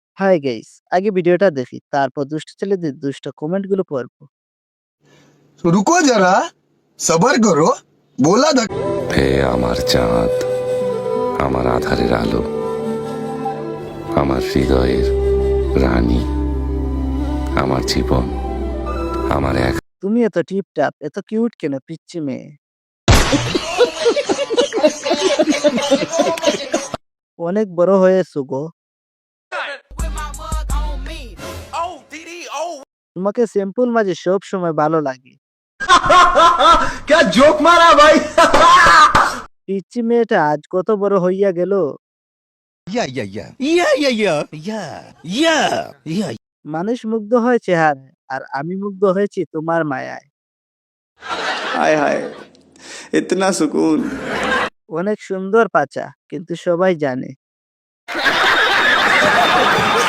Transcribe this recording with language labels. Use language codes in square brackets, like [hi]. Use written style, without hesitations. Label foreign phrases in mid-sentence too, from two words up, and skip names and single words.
[en] hi guys, [bn] আগে ভিডিওটা দেখি, তারপর দুষ্ট ছেলেদের দুষ্ট কমেন্টগুলো পড়বো। [hi] रुको जरा सबर करो बोला धक [bn] হে আমার চাঁদ, আমার আধারের আলো, আমার হৃদয়ের রানী, আমার জীবন, আমার এক। তুমি এত টিপটাপ, এত কিউট কেন পিচ্চি মেয়ে? অনেক বড় হয়েছো গো। তোমাকে সিম্পল মাঝে সব সময় ভালো লাগে। [hi] क्या जोक मारा भाई [bn] পিচ্চি মেয়েটা আজ কত বড় হইয়া গেল। মানুষ মুগ্ধ হয় চেহারায়, আর আমি মুগ্ধ হয়েছি তোমার মায়ায়। [hi] हाय हाय इतना सुकून। [bn] অনেক সুন্দর পাচা, কিন্তু সবাই জানে